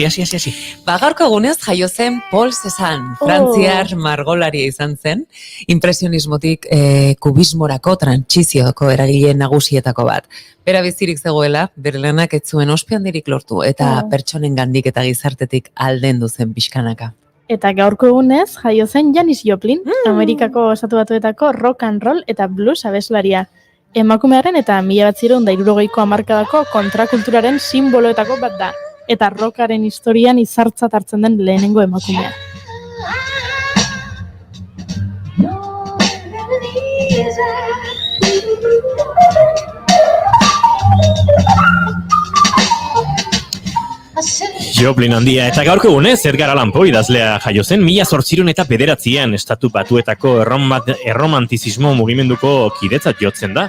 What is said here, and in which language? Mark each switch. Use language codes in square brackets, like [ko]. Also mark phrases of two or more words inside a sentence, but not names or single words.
[eu] Gaurko egunez jaio zen Paul Cézanne, frantziar margolaria izan zen, impresionismotik kubismorako trantsizioko eragile nagusietako bat. Bera bizirik zegoela, bere lanak ez zuen ospehandirik lortu, eta pertsonen gandik eta gizartetik aldendu zen pixkanaka. Eta gaurko egunez jaio zen Janis Joplin, Amerikako Estatu Batuetako [en] rock and roll [eu] eta blues abeslaria. Emakumearen eta 1960ko hamarkadako kontrakulturaren simboloetako bat da, eta rockaren historian izartzat hartzen den lehenengo emakumea. Joplin handia, eta gaurko egunez Edgar Allan Poe idazlea jaio zen 1809an Estatu Batuetako erromantizismo mugimenduko kidetzat jotzen da.